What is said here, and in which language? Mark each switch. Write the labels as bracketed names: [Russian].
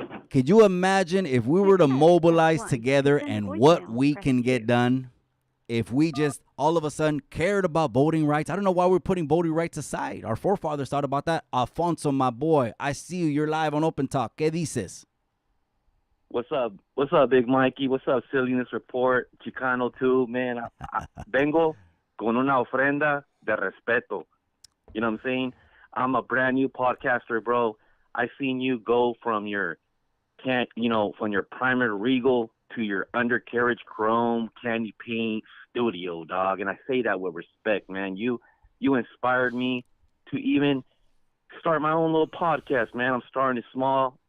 [English] Could you imagine if we were to mobilize together and what we can get done? If we just all of a sudden cared about voting rights. I don't know why we're putting voting rights aside. Our forefathers thought about that. Alfonso, my boy, I see you. You're live on Open Talk. [Spanish] ¿Qué dices? [English] What's up? What's up, Big Mikey? What's up, Silliness Report? ChicanoTube, man. [Spanish] Vengo con una ofrenda de respeto. [English] You know what I'm saying? I'm a brand new podcaster, bro. I seen you go from your from your primary Regal to your undercarriage chrome candy paint studio, dog. And I say that with respect, man. You inspired me to even start my own little podcast, man. I'm starting it small.